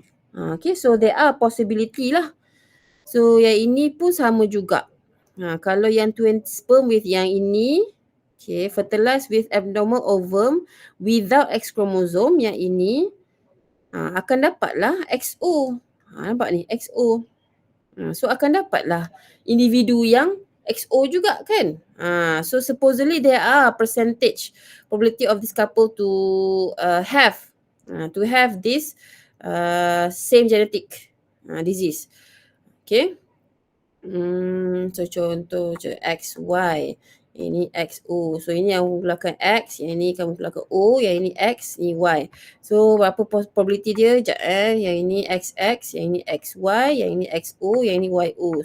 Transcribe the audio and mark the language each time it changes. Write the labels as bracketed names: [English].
[English] Okay, so there are possibility lah. [Malay] So yang ini pun sama juga. Kalau yang twin sperm with yang ini, okay, [English] fertilize with abnormal ovum without X chromosome, [Malay] yang ini akan dapatlah XO. Nampak ni, XO. So akan dapatlah individu yang XO juga kan. [English] So supposedly there are percentage probability of this couple to have this same genetic disease. Okay. [Malay] So contoh XY, ini XO. So ini yang menggunakan X, yang ini kamu menggunakan O, yang ini X, ini Y. So berapa probability dia? Yang ini XX, yang ini XY, yang ini XO, yang ini YO.